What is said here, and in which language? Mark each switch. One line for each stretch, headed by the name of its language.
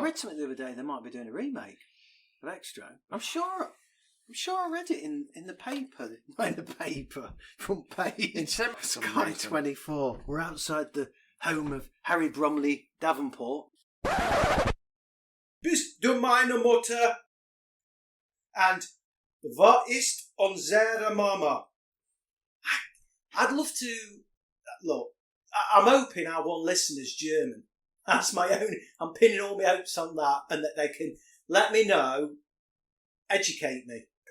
English: I read something the other day. They might be doing a remake of Extra. I'm sure I read it in the paper. Not in the paper. Front page. In Sky 24. We're outside the home of Harry Bromley Davenport.
German: Bist du meine Mutter?
English: And what
German: ist unsere Mama?
English: I'd love to... Look, I'm hoping our one listener's German. That's my own... I'm pinning all my hopes on that, and that they can let me know, educate me.